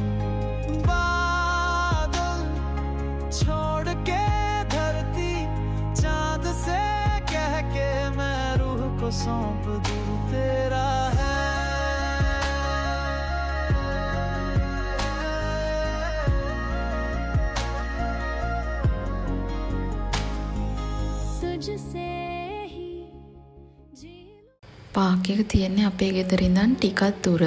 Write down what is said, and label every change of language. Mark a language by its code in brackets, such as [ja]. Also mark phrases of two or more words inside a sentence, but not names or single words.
[hi] बादल छोड़ के धरती, चांद से कह के मैं रूह को सौंप दूं। तेरा है तुझसे ही जी [si] පාක් එක තියෙන්නේ අපේ ගෙදර ඉඳන් ටිකක් දුර.